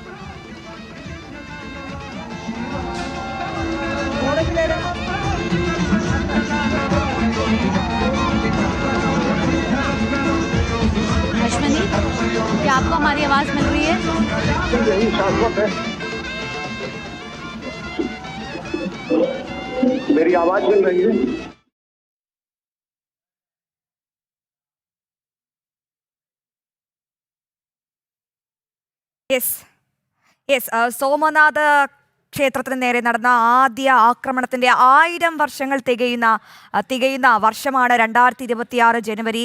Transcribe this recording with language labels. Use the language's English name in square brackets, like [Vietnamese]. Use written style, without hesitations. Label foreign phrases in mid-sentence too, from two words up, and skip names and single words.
[Hindi] अश्विनी, क्या आपको हमारी आवाज मिल रही है? मेरी आवाज मिल रही है? [Malayalam] യെസ് സോമനാഥ ക്ഷേത്രത്തിന് നേരെ നടന്ന ആദ്യ ആക്രമണത്തിന്റെ 1000 വർഷങ്ങൾ തികയുന്ന വർഷമാണ് 2026 ജനുവരി.